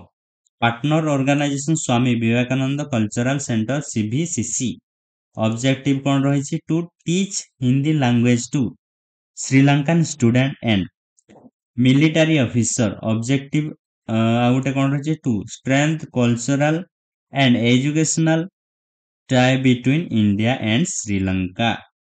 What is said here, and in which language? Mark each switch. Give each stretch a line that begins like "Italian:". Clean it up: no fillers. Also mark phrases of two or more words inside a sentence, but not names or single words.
English: partner organization ସ୍ୱାମୀ ବିବେକାନନ୍ଦ କଲଚରାଲ ସେଣ୍ଟର CVCC।
Odia: ଅବଜେକ୍ଟିଭ କ'ଣ ରହିଛି?
English: to teach Hindi language to Sri Lankan student and military officer.
Odia: ଅବଜେକ୍ଟିଭ ଆଉ ଗୋଟେ କ'ଣ ରହିଛି?
English: to strength cultural and educational tie between India and Sri Lanka।